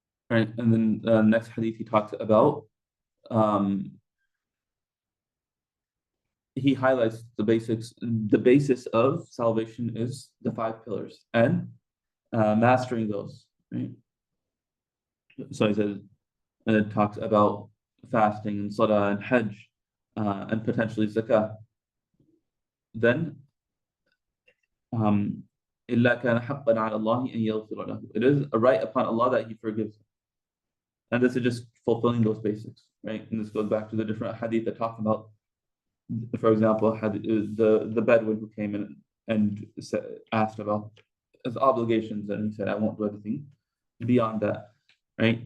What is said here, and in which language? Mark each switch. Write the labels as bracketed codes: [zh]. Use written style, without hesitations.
[en] Right, and then next hadith he talks about, he highlights the basis of salvation is the 5 pillars and mastering those, right? So he says, and it talks about fasting and salah and hajj and potentially zakah. Then [ar] إِلَّا كَانَ حَقًّا عَلَى اللَّهِ أَن يَغْفِرَ لَهُ. [en] It is a right upon Allah that He forgives. And this is just fulfilling those basics, right? And this goes back to the different hadith that talk about, for example, the Bedouin who came in and asked about his obligations, and he said, I won't do anything beyond that, right?